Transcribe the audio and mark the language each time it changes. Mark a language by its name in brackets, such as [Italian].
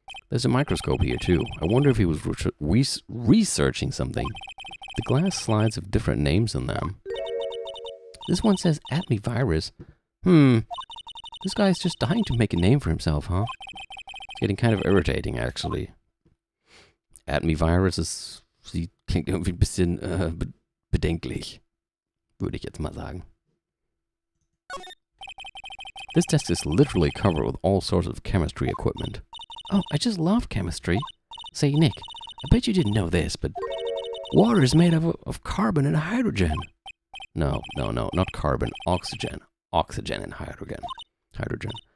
[English] There's a microscope here, too. I wonder if he was researching something. The glass slides have different names in them. This one says AdMe virus. This guy's just dying to make a name for himself, huh? It's getting kind of irritating, actually. [German] AdMe virus ist, sie klingt irgendwie ein bisschen bedenklich. Würde ich jetzt mal sagen. [English] This desk is literally covered with all sorts of chemistry equipment. Oh, I just love chemistry. Say, Nick, I bet you didn't know this, but water is made of carbon and hydrogen. No, not carbon, oxygen. Oxygen and hydrogen. Hydrogen.